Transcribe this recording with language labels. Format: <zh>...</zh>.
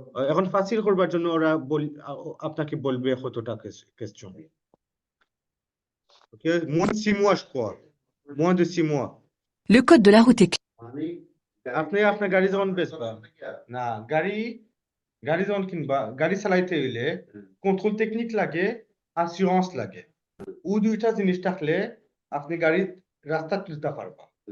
<bn>এখন ফাসিল করবার জন্য ওরা আপনাকে বলবে কতটা question.</bn> <fr>OK, moins de 6 mois je crois, moins de 6 mois. Le code de la route est clair.</fr> <bn>আপনি আপনার গাড়ি যখন বেচবেন না, গাড়ি যখন কিনবা, গাড়ি চালাইতে হইলে কন্ট্রোল টেকনিক লাগে, অ্যাসুরেন্স লাগে। ও দুইটা জিনিস থাকলে আপনি গাড়ি রাস্তা তুলতে পারবা।</bn>